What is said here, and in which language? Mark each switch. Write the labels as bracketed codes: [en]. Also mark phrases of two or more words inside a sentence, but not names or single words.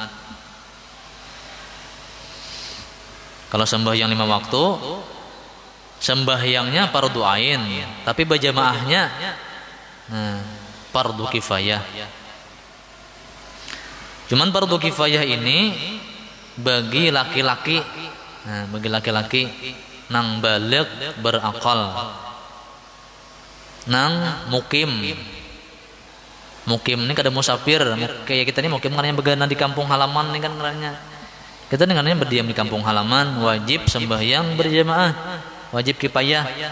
[bjn] Kalau sembahyang 5 waktu, sembahyangnya fardu ain, tapi berjamaahnya fardu kifayah. Cuman fardu kifayah ini bagi laki-laki, nang balik berakal, nang mukim ini kada musafir. Kayak kita ini mukim kan yang begana di kampung halaman nih kan caranya. Kita dengannya berdiam di kampung halaman, wajib sembahyang berjamaah, wajib kifayah.